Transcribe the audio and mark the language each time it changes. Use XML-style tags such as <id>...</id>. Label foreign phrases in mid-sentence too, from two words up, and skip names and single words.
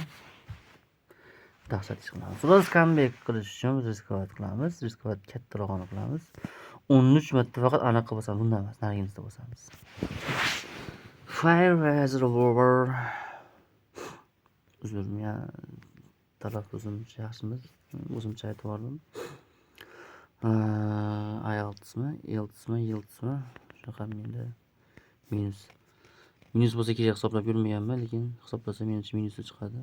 <uz>Dahshat ish qilamiz. Biroz comeback qilish uchun riskovat qilamiz. Riskovat kattarog'ini qilamiz. 13 marta faqat anaqa bosamiz, bundan emas, nariginizda bosamiz.</uz> <en>Fire as a revolver.</en> <uz>Uzr, men talaffuzim yaxshimiz? O'zimcha aytib yubordim. IELTSmi, YELTSmi? Shunaqa menda minus. Minus bo'lsa kerak hisoblab yurmayapman, lekin hisoblasam menimcha minusi chiqadi.</uz>